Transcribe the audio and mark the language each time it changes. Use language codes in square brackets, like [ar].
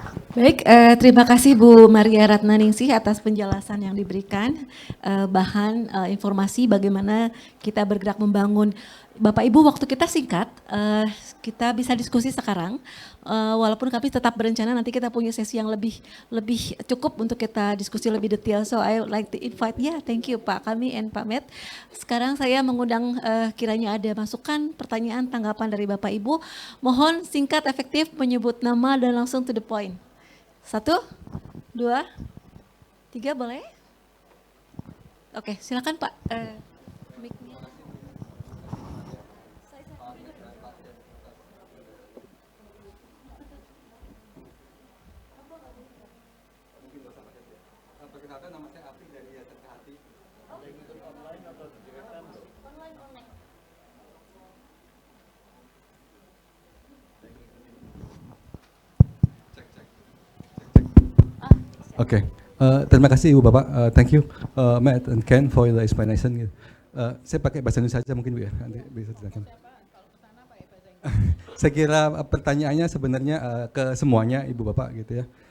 [id] Baik, terima kasih Bu Maria Ratnaningsih atas penjelasan yang diberikan, bahan informasi bagaimana kita bergerak membangun. Bapak Ibu, waktu kita singkat, kita bisa diskusi sekarang, walaupun kami tetap berencana nanti kita punya sesi yang lebih cukup untuk kita diskusi lebih detail. [en] So I would like to invite, thank you Pak Kami and Pak Met. [id] Sekarang saya mengundang kiranya ada masukan, pertanyaan, tanggapan dari Bapak Ibu. Mohon singkat, efektif, menyebut nama dan langsung [en] to the point. [id] 1, 2, 3 boleh? Oke, silakan Pak. Mic-nya. Perkenalkan, nama saya Afri dari Yayasan Kehati. Online atau direkam? Online. Oke, terima kasih Ibu Bapak. [en] Thank you Matt and Ken for the explanation. [id] Saya pakai bahasa Indonesia saja mungkin Bu ya, nanti bisa dijelaskan. Saya kira pertanyaannya sebenarnya ke semuanya Ibu Bapak gitu ya.